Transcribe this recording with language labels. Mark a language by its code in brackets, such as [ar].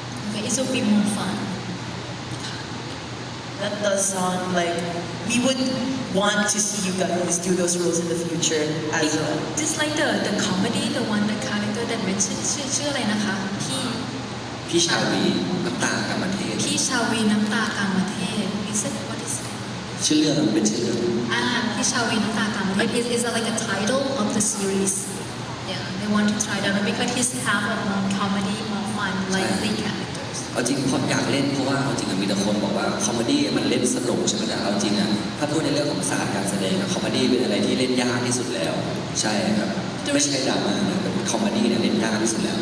[en] Okay, it will be more fun. That does sound like we would want to see you guys do those roles in the future as well. Just like the comedy, the one the character that mentioned [th] ชื่ออะไรนะคะ พี่ชาวีน้ำตากรรมเทศ [en] พี่ชาวีน้ำตากรรมเทศ Is it what is it? [th] ชื่อเรื่องมันเป็นชื่อเรื่อง [en] พี่ชาวีน้ำตากรรมเทศ is like a title of the series. Yeah, they want to try that because he's have a more comedy, more fun, lively characters. [th] เอาจริงพออยากเล่นเพราะว่าเอาจริงมีแต่คนบอกว่าคอมเมดี้มันเล่นสนุกใช่ไหมแต่เอาจริงถ้าพูดในเรื่องของศาสตร์การแสดงคอมเมดี้เป็นอะไรที่เล่นยากที่สุดแล้วใช่ครับไม่ใช่ดราม่านะเป็นคอมเมดี้เนี่ยเล่นยากที่สุดแล้ว